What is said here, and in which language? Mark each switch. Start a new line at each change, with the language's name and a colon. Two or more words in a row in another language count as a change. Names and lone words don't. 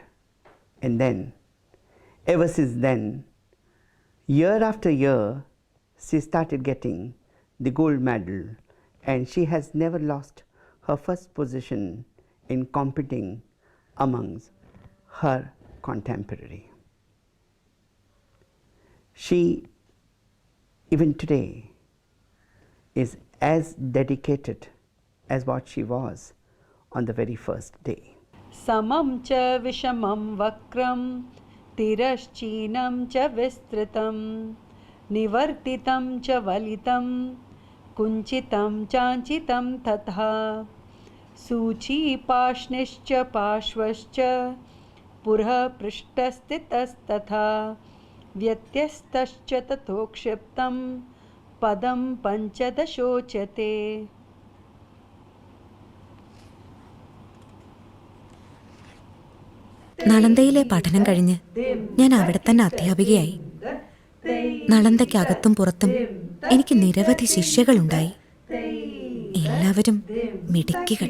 English: And then, ever since then, year after year, she started getting the gold medal, and she has never lost her first position in competing amongst her contemporary. She, even today, is as dedicated as what she was on the very first day.
Sanskrit: समं च विषमं वक्रं तिरश्चीनं च विस्तृतं निवर्तितं च वलितं कुञ्चितं चञ्चितं तथा सूचि पाष्णिश्च पार्श्वश्च पुरः पृष्ठस्थितस्तथा व्यत्यस्तश्च ततोक्षिप्तं पदं पञ्चदशोच्यते.
Malayalam: നളന്തയിലെ പഠനം കഴിഞ്ഞ് ഞാൻ അവിടെ തന്നെ അധ്യാപികയായി. നളന്തയ്ക്കകത്തും പുറത്തും എനിക്ക് നിരവധി ശിഷ്യകളുണ്ടായി. എല്ലാവരും മിടുക്കികൾ.